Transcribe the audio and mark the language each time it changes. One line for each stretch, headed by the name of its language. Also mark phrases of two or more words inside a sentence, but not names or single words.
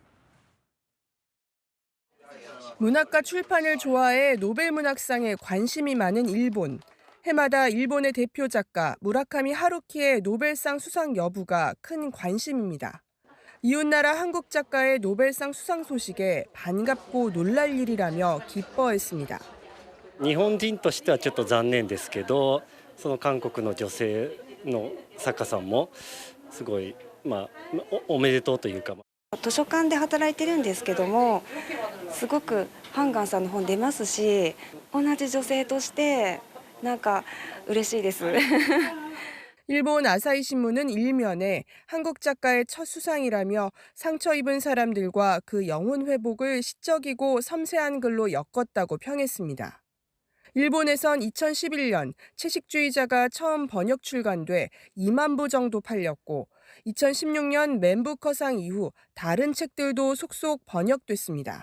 Korean: 문학과 출판을 좋아해 노벨 문학상에 관심이 많은 일본. 해마다 일본의 대표 작가 무라카미 하루키의 노벨상 수상 여부가 큰 관심입니다. 이웃나라 한국 작가의 노벨상 수상 소식에 반갑고 놀랄 일이라며 기뻐했습니다.
Japanese: 日本人としてはちょっと残念ですけど、その韓国の女性の作家さんもすごいおめでとうというか。図書館で働いてるんですけども、すごくハンガンさんの本出ますし、同じ女性としてなんか嬉しいです。
Korean: 일본 아사히 신문은 일면에 한국 작가의 첫 수상이라며 상처 입은 사람들과 그 영혼 회복을 시적이고 섬세한 글로 엮었다고 평했습니다. 일본에선 2011년 채식주의자가 처음 번역 출간돼 2만 부 정도 팔렸고 2016년 맨부커상 이후 다른 책들도 속속 번역됐습니다.